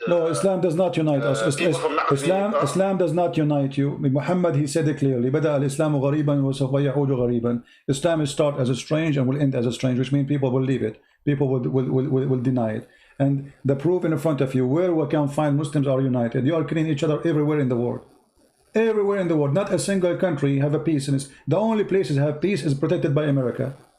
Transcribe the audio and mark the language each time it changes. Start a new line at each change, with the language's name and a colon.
English: No, Islam does not unite us. Islam does not unite you. Muhammad, he said it clearly.
Arabic: بدأ الإسلام غريبا وسوف يعود غريبا.
English: Islam will start as a strange and will end as a strange, which means people will leave it. People will deny it. And the proof in front of you, where we can find Muslims are united. You are killing each other everywhere in the world. Everywhere in the world, not a single country have a peace. And the only places have peace is protected by America.